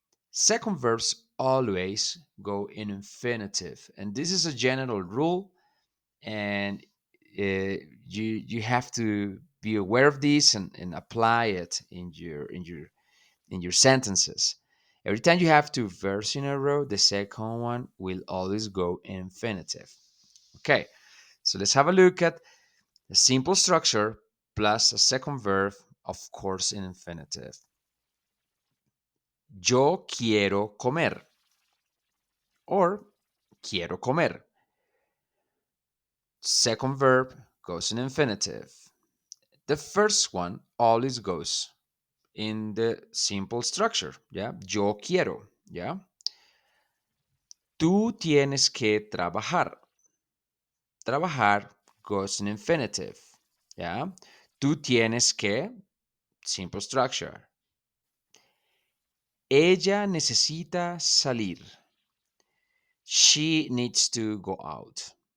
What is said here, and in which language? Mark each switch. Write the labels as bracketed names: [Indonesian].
[English] Second verbs always go in infinitive, and this is a general rule, and you have to be aware of this and apply it in your sentences. Every time you have two verbs in a row, the second one will always go in infinitive. Okay, so let's have a look at a simple structure plus a second verb, of course, in infinitive. [Spanish] Yo quiero comer, or quiero comer. [English] Second verb goes in infinitive. The first one always goes in the simple structure. [Spanish] Yeah, yo quiero. Yeah, tú tienes que trabajar. [English] Trabajar goes in infinitive. Yeah, [Spanish] tú tienes que, [English] simple structure. [Spanish] Ella necesita salir. [English] She needs to go out.